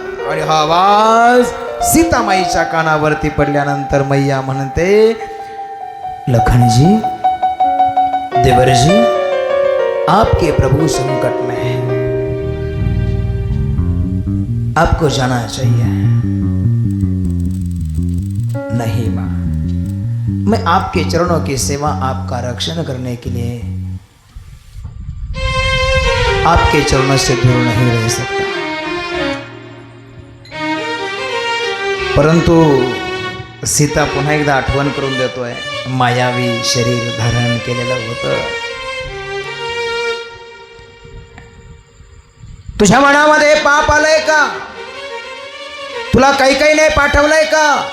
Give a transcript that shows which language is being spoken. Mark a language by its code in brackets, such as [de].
[mr] आणि हा आवाज सीतामाईच्या कानावरती पडल्यानंतर मैया म्हणते, लखनजी, देवरजी, [hi] आपके प्रभु संकट में है, आपको जाना चाहिए. नहीं मां, मैं आपके चरणों की सेवा, आपका रक्षण करने के लिए आपके चरणों से दूर नहीं रह सकता. [mr] परंतु सीता पुन्हा एकदा आठवण करून देतोय, मायावी शरीर धारण केलेलं होतं. तुझ्या मनामध्ये पाप आलंय का? तुला काही काही नाही पाठवलंय का?